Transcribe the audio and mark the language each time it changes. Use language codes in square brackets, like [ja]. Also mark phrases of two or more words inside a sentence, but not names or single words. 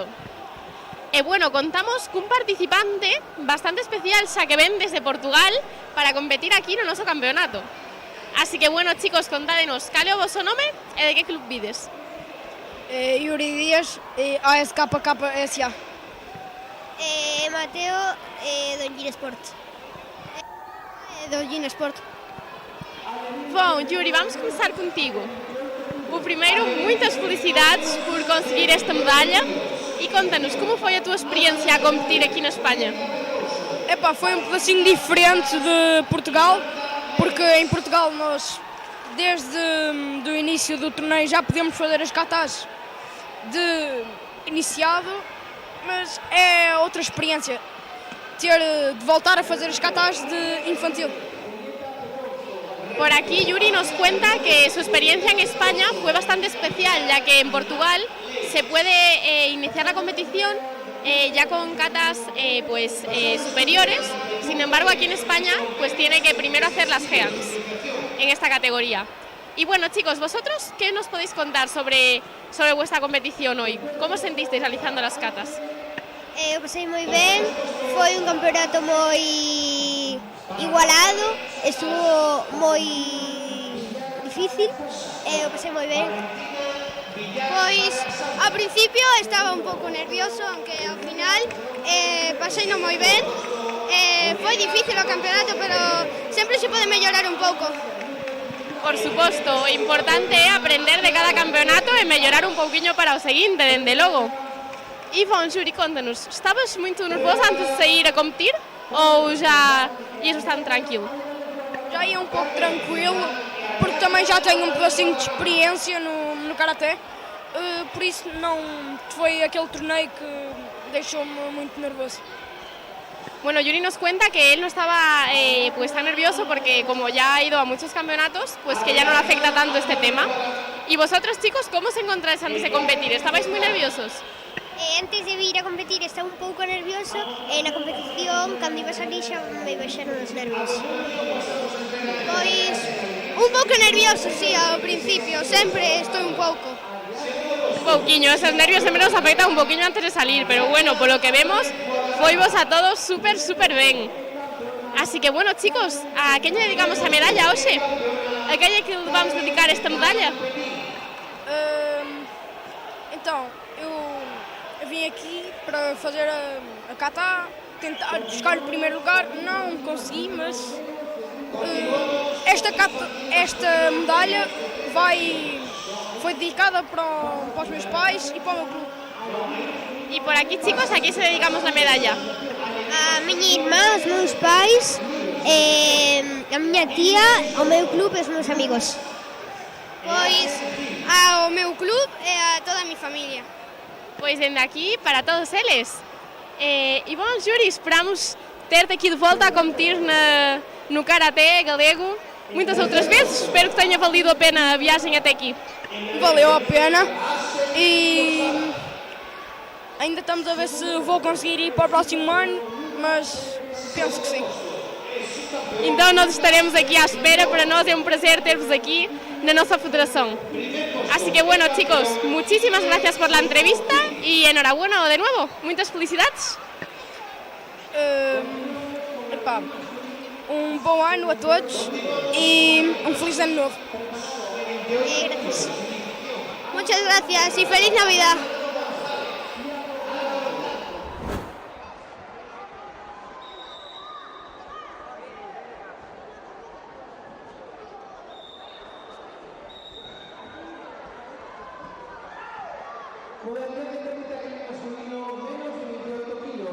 [gl] E bueno, contamos cun participante bastante especial xa que ven desde Portugal para competir aquí no noso campeonato. Así que bueno, chicos, contádenos, cale o vosso nome e de que club vides? Yuri Díaz, ASKKSA. Mateo, Donjin Sport. Donjin Sport. [pt] Bom, Yuri, vamos começar contigo. O primeiro, muitas felicidades por conseguir esta medalha e conta-nos como foi a tua experiência a competir aqui na Espanha. Epá, foi um pedacinho diferente de Portugal, porque em Portugal nós, desde o início do torneio, já podemos fazer as catas de iniciado, mas é outra experiência ter de voltar a fazer as catas de infantil. [es] Por aquí Yuri nos cuenta que su experiencia en España fue bastante especial, ya que en Portugal se puede iniciar la competición ya con catas superiores. Sin embargo, aquí en España pues tiene que primero hacer las GEAMS en esta categoría. Y bueno, chicos, vosotros, ¿qué nos podéis contar sobre vuestra competición hoy? ¿Cómo os sentisteis realizando las catas? [gl] Eu pasei moi ben, foi un campeonato moi igualado, estuvo moi difícil, eu pasei moi ben. Pois, ao principio estaba un pouco nervioso, aunque ao final pasei non moi ben. Foi difícil o campeonato, pero sempre se pode mellorar un pouco. Por suposto, o importante é aprender de cada campeonato e mellorar un pouquiño para o seguinte, dende logo. [pt] E bom, Yuri, conta-nos, estavas muito nervosa antes de sair a competir ou já ias bastante tranquilo? Já ia um pouco tranquilo, porque também já tenho um pedacinho de experiência no Karaté, por isso não foi aquele torneio que deixou-me muito nervoso. [es] Bueno, Yuri nos cuenta que él no estaba pues tan nervioso porque como ya ha ido a muchos campeonatos, pues que ya no le afecta tanto este tema. ¿Y vosotros, chicos, cómo os encontráis antes de competir? ¿Estabais muy nerviosos? [gl] Antes de vir a competir estaba un pouco nervioso e na competición, cando iba a salir, xa me baixaron os nervios. Pois, un pouco nervioso, sí, ao principio, sempre estou un pouco. Un pouquiño, esos nervios sempre nos afectan un pouquiño antes de salir, pero bueno, [es] por lo que vemos, [gl] foivos a todos super ben. Así que bueno, chicos, a quen lle dedicamos a medalla hoxe? A quen lle que vamos dedicar esta medalla? [pt] Então, eu vim aqui para fazer a kata, tentar buscar o primeiro lugar, não consegui, mas esta medalha foi dedicada para os meus pais e para o meu clube. [gl] E por aquí, chicos, a quen se dedicamos a medalla? A miña irmá, os meus pais, a miña tía, ao meu clube e os meus amigos. [pt] Pois ao meu clube e a toda a minha família. [gl] Pois dende aquí, para todos eles. [pt] E bom, Yuri, esperamos ter-te aqui de volta a competir no Karaté galego muitas outras vezes. Espero que tenha valido a pena a viagem até aqui. Valeu a pena e ainda estamos a ver se vou conseguir ir para o próximo ano, mas penso que sim. Então nós estaremos aqui à espera, para nós é um prazer ter-vos aqui na nossa federação. [es] Así que bueno, chicos, muchísimas gracias por la entrevista y enhorabuena de nuevo. Muchas felicidades. [pt] Um bom ano a todos e um feliz ano novo. [es] Gracias. Muchas gracias y feliz Navidad. Modalidad de capitán masculino menos de 28 kilos.